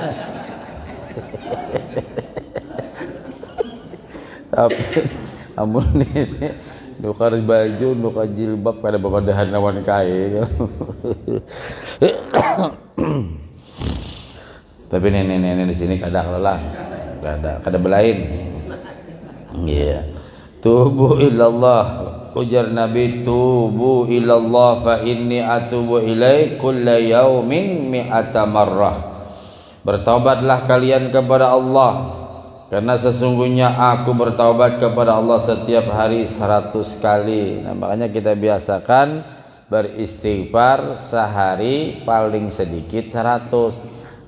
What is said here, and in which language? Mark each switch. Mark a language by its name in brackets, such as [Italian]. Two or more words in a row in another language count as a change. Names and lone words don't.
[Banjar] Tapi amun ini nukar baju, nukar jilbab pada babadahan lawan kai. Tapi nenek-nenek di sini kada lelah, kada belain. Iya. [Arabic] توبوا إلى الله, [Banjar] ujar Nabi, [Arabic] توبوا إلى الله فإني أتوب إليه كل يوم مائة مرة. [Indonesian] Bertaubatlah kalian kepada Allah, karena sesungguhnya aku bertaubat kepada Allah setiap hari 100 kali. Nah, makanya kita biasakan beristighfar sehari paling sedikit 100.